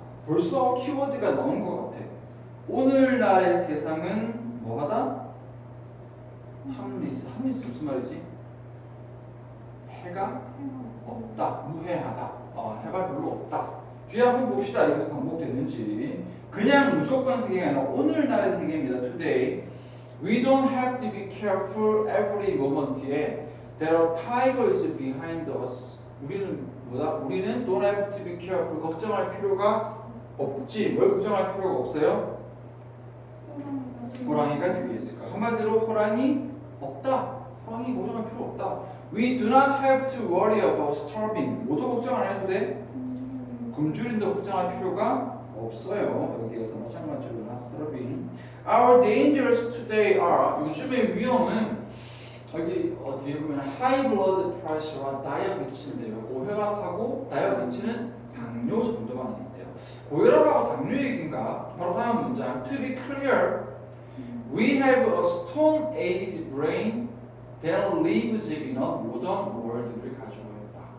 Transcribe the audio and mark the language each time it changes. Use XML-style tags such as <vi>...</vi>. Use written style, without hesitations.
<ko>벌써 키워드가 나온 것 같아. 오늘날의 세상은 뭐하다? 함리스. 함리스 무슨 말이지? 해가 없다. 무해하다. 해가 별로 없다. 뒤에 한번 봅시다. 여기서 반복되는지. 그냥 무조건 세계가 아니라 오늘날의 세계입니다.</ko> <en>Today. We don't have to be careful every moment</en> <ko>에</ko> <en>There are tigers behind us.</en> <ko>우리는 뭐다? 우리는</ko> <en>don't have to be careful.</en> <ko>걱정할 필요가 없지. 뭘 걱정할 필요가 없어요? 호랑이가 뒤에 있을까? 한마디로 호랑이 없다. 호랑이 걱정할 필요 없다.</ko> <en>We do not have to worry about starving.</en> <ko>모두 걱정 안 해도 돼. 굶주린도 걱정할 필요가 없어요. 여기에서 마찬가지로</ko> <en>not starving. Our dangers today are.</en> <ko>요즘의 위험은 여기 뒤에 보면</ko> <en>high blood pressure</en> <ko>와</ko> <en>diabetes</en> <ko>인데요. 고혈압하고 diabetes는 당뇨 정도만 있대요. 고혈압하고 당뇨 얘기인가? 바로 다음 문장.</ko> <en>To be clear, we have a stone age brain that lives in a modern world</en> <ko>를 가지고 있다.</ko>